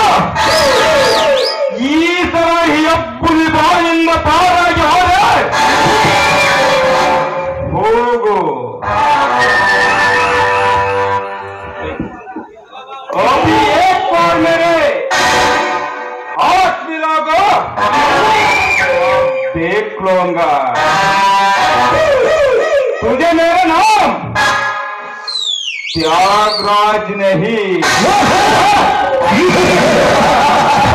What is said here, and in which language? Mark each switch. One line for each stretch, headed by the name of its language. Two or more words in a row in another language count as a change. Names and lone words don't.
Kannada: ಈ ಸಲ ಈ ಅಬ್ಬುಲಿ ಬಾಯಿಂದ ಪಾರಾಗಿ ಹೋದೆ. ಹೋಗು.
Hindi: अभी एक बार मेरे हाथ मिलाओ, देख लूंगा तुझे मेरा नाम त्यागराज नहीं